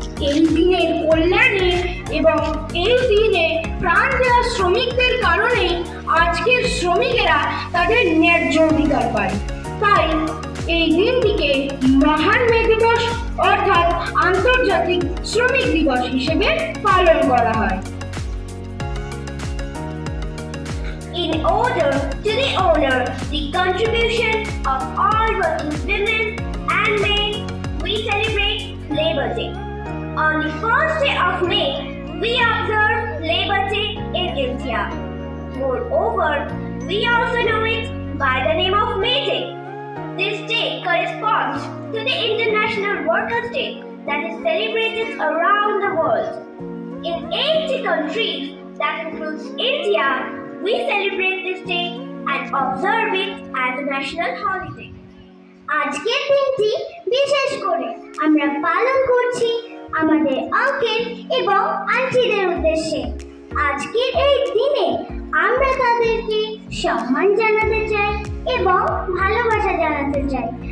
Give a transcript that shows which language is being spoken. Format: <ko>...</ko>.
<bn>এই দিনের কল্যাণে এবং এই দিনে প্রাণ দেওয়া শ্রমিকদের কারণে আজকের শ্রমিকেরা তাদের ন্যায্য অধিকার পায়। তাই এই দিনটিকে মহান মে দিবস অর্থাৎ আন্তর্জাতিক শ্রমিক দিবস হিসেবে পালন করা হয়।</bn> <en>In order to honor the contribution of all working women and men, we celebrate Labor Day. On the first day of May, we observe Labor Day in India. Moreover, we also know it by the name of May Day. This day corresponds to the International Workers' Day that is celebrated around the world. In 80 countries, that includes India, we celebrate this day and observe it as a national holiday.</en> <bn>আজকের দিনটি বিশেষ করে আমরা পালন করছি আমাদের uncle এবং আন্টিদের উদ্দেশ্যে। আজকের এই দিনে আমরা তাদেরকে সম্মান জানাতে চাই এবং ভালোবাসা জানাতে চাই।</bn>